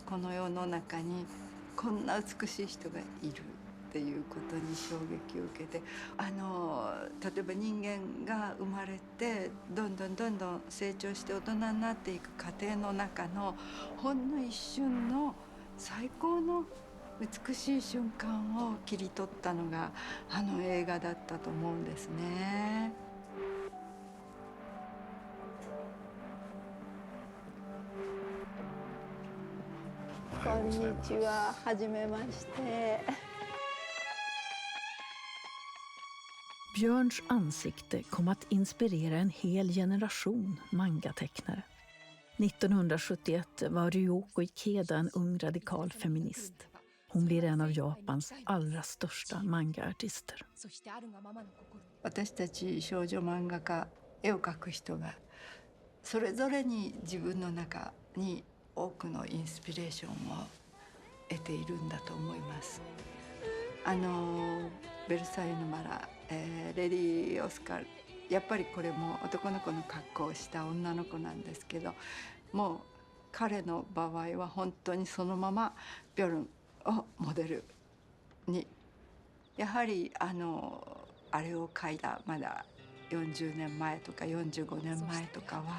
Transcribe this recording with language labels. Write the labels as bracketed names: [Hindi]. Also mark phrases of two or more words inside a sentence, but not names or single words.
[Japanese] この世の中にこんな美しい人がいるっていうことに衝撃を受けて、例えば人間が生まれてどんどん成長して大人になっていく過程の中のほんの一瞬の最高の美しい瞬間を切り取ったのが映画だったと思うんですね。こんにちは、はじめまして。 [Swedish] Björns ansikte kom att inspirera en hel generation mangatecknare. 1971 var Ryoko Ikeda en ung radikal feminist. Hon blir en av Japans allra största mangaartister. [Japanese] 私たち少女漫画家、絵を描く人がそれぞれに自分の中に多くのインスピレーションを得ているんだと思います。ベルサイユのバラ、レディ・オスカル、やっぱりこれも男の子の格好をした女の子なんですけど、もう彼の場合は本当にそのままビョルンをモデルに、やはりあれを描いたまだ40年前とか45年前とかは、